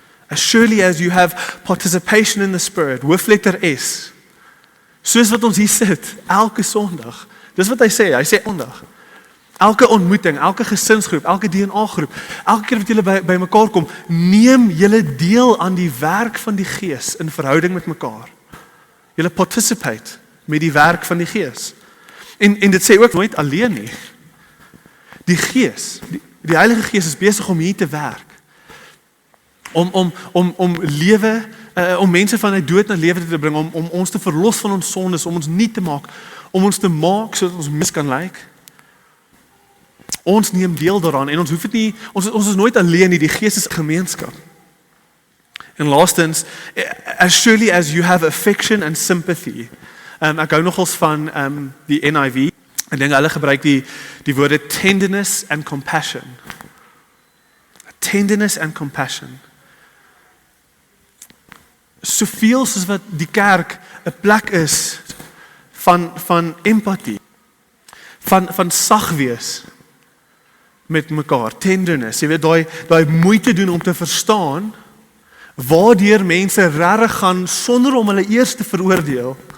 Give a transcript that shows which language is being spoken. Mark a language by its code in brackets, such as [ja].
[en] As surely as you have participation in the Spirit, [af] hoofletter S. Soos wat ons hier sit, elke Sondag. Dis wat hy sê Sondag. Elke ontmoeting, elke gesinsgroep, elke DNA groep, elke keer wat julle by mekaar kom, neem julle deel aan die werk van die Gees in verhouding met mekaar. Julle participate met die werk van die Gees. En dit sê ook nooit alleen nie. Die Gees, die Heilige Gees is besig om hier te werk. Om lewe, om mense van uit dood na lewe te bring, om ons te verlos van ons sondes, om ons nie te maak, om ons te maak sodat ons mens kan lyk. Ons neem deel daaraan en ons hoef dit nie, ons is nooit alleen nie, die Gees is 'n gemeenskap. En laastens, [en] as surely as you have affection and sympathy. [af] Ek hou nogals van die NIV. Ek dink hulle gebruik die woorde [en] tenderness and compassion. Tenderness and compassion. [af] Soveel soos wat die kerk 'n plek is van empatie, van sag wees met mekaar, tenderness. Jy weet, daai moeite doen om te verstaan waardeur mense regtig gaan sonder om hulle eers te veroordeel.